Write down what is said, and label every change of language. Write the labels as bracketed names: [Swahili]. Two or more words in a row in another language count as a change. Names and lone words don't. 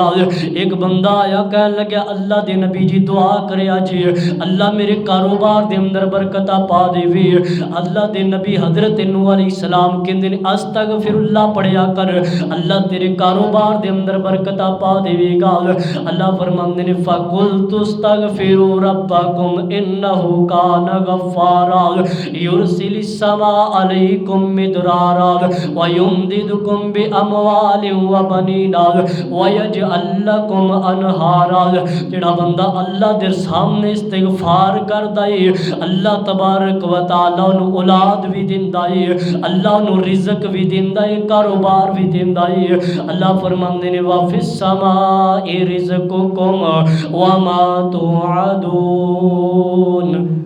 [Punjabi] ਇੱਕ ਬੰਦਾ ਆਇਆ ਕਹਿਣ ਲੱਗਾ ਅੱਲਾਹ ਦੇ ਨਬੀ ਜੀ ਦੁਆ ਕਰਿਓ ਜੀ ਅੱਲਾਹ ਮੇਰੇ ਕਾਰੋਬਾਰ ਦੇ ਅੰਦਰ ਬਰਕਤ ਪਾ ਦੇਵੇ। ਅੱਲਾਹ ਦੇ ਨਬੀ ਹਜ਼ਰਤ ਨੂਹ ਅਲੈਹਿੱਸਲਾਮ ਕਹਿੰਦੇ ਨੇ ਅਸਤਗ਼ਫ਼ਿਰੁੱਲਾਹ ਪੜ੍ਹਿਆ ਕਰ ਅੱਲਾਹ ਤੇਰੇ ਕਾਰੋਬਾਰ ਦੇ ਅੰਦਰ ਬਰਕਤ ਪਾ ਦੇਵੇਗਾ। ਅੱਲਾਹ ਫ਼ਰਮਾਂਦੇ ਨੇ [Arabic] فقلت استغفروا ربكم إنه كان غفارا يرسل السماء عليكم مدرارا ويمددكم بأموال وبنين ويجعل لكم أنهارا. [Punjabi] ਜੇੜ੍ਹਾ ਬੰਦਾ ਅੱਲਾਹ ਦੇ ਸਾਹਮਣੇ ਇਸਤਿਗ਼ਫ਼ਾਰ ਕਰਦਾ ਹੈ [Arabic] الله تبارك وتعالى [Punjabi] ਉਨ੍ਹਾਂ ਔਲਾਦ ਵੀ ਦਿੰਦਾ ਹੈ, ਅੱਲਾਹ ਉਨ੍ਹਾਂ ਰਿਜ਼ਕ ਵੀ ਦਿੰਦਾ ਹੈ, ਕਾਰੋਬਾਰ ਵੀ ਦਿੰਦਾ ਹੈ। ਅੱਲਾਹ ਫ਼ਰਮਾਂਦੇ ਨੇ [Arabic] وفي السماء رزقكم وما توعدون.